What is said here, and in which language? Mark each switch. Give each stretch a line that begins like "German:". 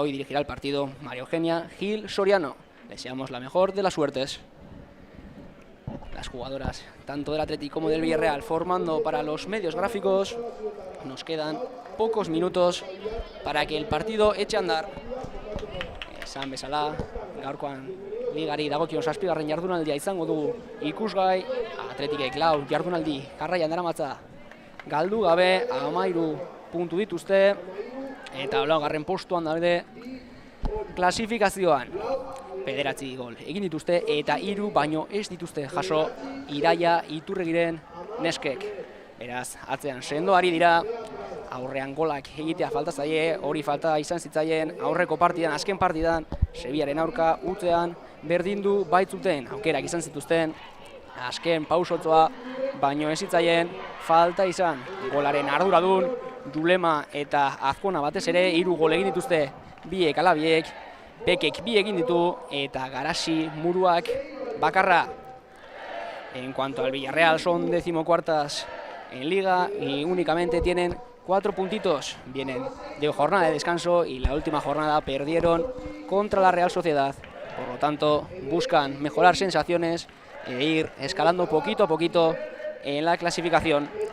Spanish: Hoy dirigirá el partido María Eugenia Gil Soriano. Deseamos la mejor de las suertes. Las jugadoras tanto del Athletic como del Villarreal formando para los medios gráficos. Nos quedan pocos minutos para que el partido eche a andar.
Basque: Esan bezala, gaurkoan ligari dagokion 7. jardunaldia izango dugu ikusgai. Athleticek 4 jardunaldi jarraian daramatza galdu gabe, 13 puntu dituzte. Eta 8. postuan daude klasifikazioan. 9 gol egin dituzte eta 3 baino ez dituzte jaso Iraia Iturregiren neskek. Beraz, atzean sendoari dira, aurrean golak egitea falta zaie, hori falta izan zitzaien aurreko partidan, azken partidan, Sevillaren aurka utzean berdindu baitzuten, aukerak izan zituzten, azken pausotzoa, baino ez zitzaien falta izan. Golaren arduradun, Julema eta Azkona batez ere 3 gol egin dituzte biek ala biek, Pekek 2 egin ditu eta Garasi Muruak bakarra.
Spanish: En cuanto al Villarreal, son 14º en Liga y únicamente tienen 4 puntitos. Vienen de jornada de descanso y la última jornada perdieron contra la Real Sociedad. Por lo tanto, buscan mejorar sensaciones e ir escalando poquito a poquito en la clasificación.